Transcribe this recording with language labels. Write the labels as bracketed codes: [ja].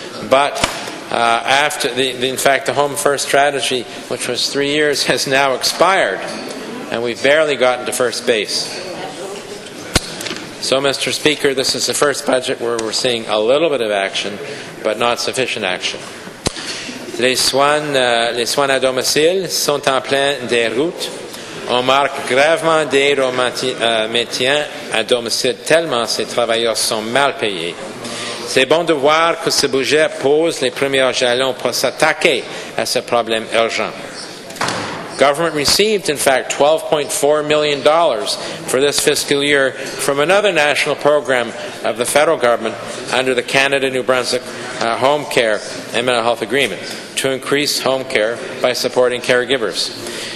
[en] But in fact, the Home First strategy, which was 3 years, has now expired, and we've barely gotten to first base. So, Mr. Speaker, this is the first budget where we're seeing a little bit of action, but not sufficient action. [fr] Les soins à domicile sont en plein déroute. On marque gravement des maintien à domicile tellement ces travailleurs sont mal payés. C'est bon de voir que ce budget pose les premiers jalons pour s'attaquer à ce problème urgent. [en] Government received, in fact, $12.4 million for this fiscal year from another national program of the federal government under the Canada-New Brunswick Home Care and Mental Health Agreement to increase home care by supporting caregivers.